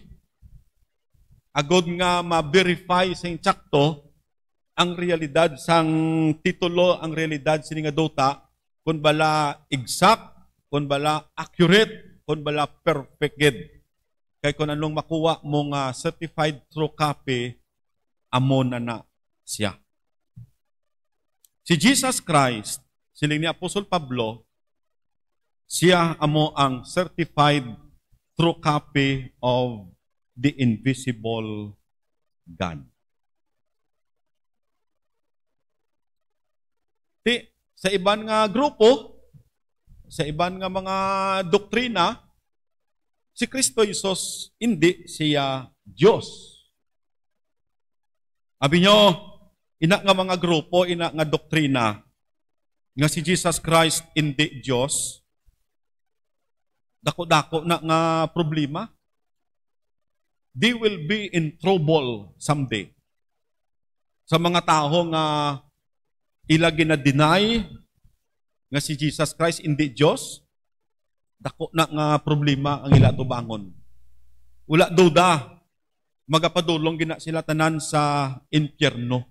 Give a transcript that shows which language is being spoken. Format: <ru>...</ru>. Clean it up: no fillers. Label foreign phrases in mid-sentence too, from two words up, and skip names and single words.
<hil>Agod nga ma-verify sa insakto ang realidad sang titulo, ang realidad sini nga duta, kung bala exact, kung bala accurate, kung bala perfect gid. Kay kung anong makuha mong</hil> <en>certified true copy,</en> <hil>amo na siya. Si Jesus Christ, siling ni Apostol Pablo, siya amo ang</hil> <en>certified true copy of the invisible God.</en> <hil>Sa iban nga grupo, sa iban nga mga doktrina, si Kristo Jesus hindi siya Diyos. Abi nyo, ina nga mga grupo, ina nga doktrina, nga si Jesus Christ hindi Diyos, dako-dako na nga problema.</hil> <en>They will be in trouble someday.</en> <hil>Sa mga tao nga ila gina-deny nga si Jesus Christ hindi Diyos, dako na nga problema ang ila tubangon. Wala duda, magapadulong gina sila tanan sa impyerno.</hil>